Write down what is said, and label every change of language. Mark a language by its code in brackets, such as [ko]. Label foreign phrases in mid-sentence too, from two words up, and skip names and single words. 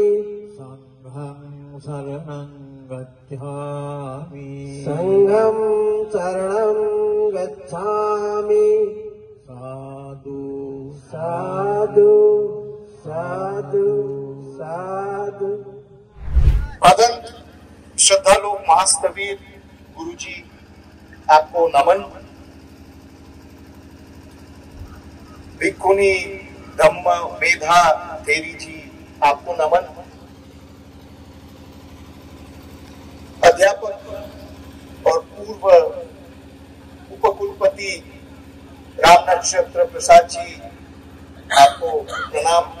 [pi] संघं शरणं गच्छामि। संघं शरणं गच्छामि। साधु साधु साधु साधु। [hi] भदंत श्रद्धालु महास्तवीर गुरुजी आपको नमन। भिक्खुनी धम्म मेधा थेरी जी आपको नमन। अध्यापक और पूर्व उपकुलपति राम नक्षत्र प्रसाद जी आपको प्रणाम।